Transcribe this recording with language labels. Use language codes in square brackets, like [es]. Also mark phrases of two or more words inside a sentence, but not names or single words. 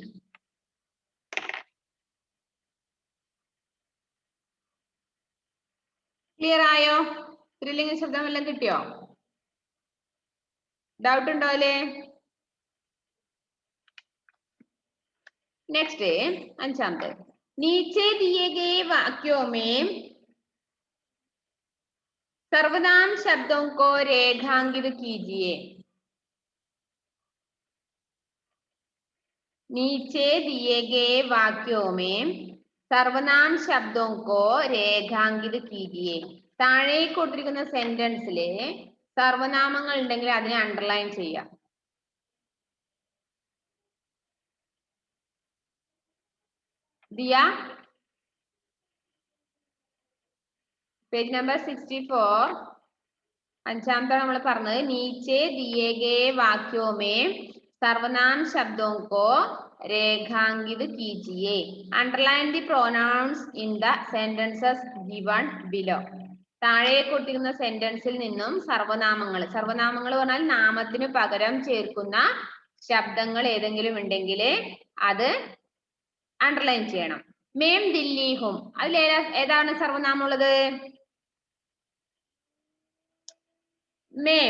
[ml] ക്ലിയർ ആയോ? സ്ത്രീലിംഗ ശബ്ദം എല്ലാം കിട്ടിയോ? ഡൗട്ട് ഉണ്ടോ അല്ലേ? നെക്സ്റ്റ് 5ാമത്തെ. [hi] नीचे दिए गए वाक्यों में सर्वनाम शब्दों को रेखांकित कीजिए। नीचे दिए गए वाक्यों में सर्वनाम शब्दों को रेखांकित कीजिए. [ml] താഴെ കൊടുത്തിരിക്കുന്ന സെന്റൻസിലെ സർവനാമങ്ങൾ ഉണ്ടെങ്കിൽ അതിനെ അണ്ടർലൈൻ ചെയ്യാം. ദിയ പേജ് നമ്പർ 64 അഞ്ചാമത്തെ നമ്മൾ പറഞ്ഞത് [hi] नीचे दिए गए वाक्यों में सर्वनाम शब्दों को रेखांकित कीजिए. [en] Underline the pronouns in the sentences given below. [ml] താഴെ കൊടുത്തിരിക്കുന്ന സെന്റൻസിൽ നിന്നും സർവനാമങ്ങൾ പറഞ്ഞാൽ നാമത്തിന് പകരം ചേർക്കുന്ന ശബ്ദങ്ങൾ ഏതെങ്കിലും ഉണ്ടെങ്കിൽ അത് അണ്ടർലൈൻ ചെയ്യണം. [hi] मैं दिल्ली हूँ [ml] അതിൽ ഏതാണ് സർവനാമം ഉള്ളത്? മേം.